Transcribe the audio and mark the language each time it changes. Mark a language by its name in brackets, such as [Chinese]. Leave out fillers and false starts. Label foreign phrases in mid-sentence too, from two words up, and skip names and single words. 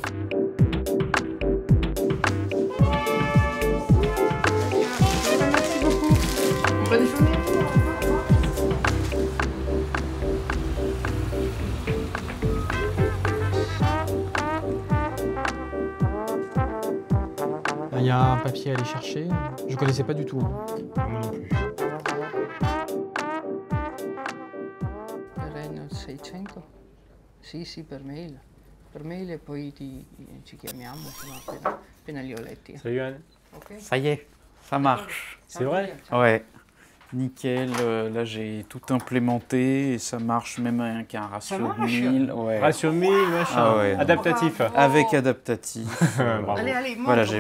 [French] Bonne journée. Il y a un papier à aller chercher. Je ne connaissais pas du tout. Moi non plus. [Italian] Terreno 600? Sì, per mail. Per mail e poi ci chiamiamo appena li ho letti. [French] Salut Anne. Ok? Ça y est, Ça marche. C'est vrai? Ouais. Nickel, là j'ai tout implémenté et ça marche même avec un ratio de 1000. Ouais. Ratio 1000, machin. Ah ouais, adaptatif. Bravo. Avec adaptatif. Bravo. Allez, montre, Voilà, j'ai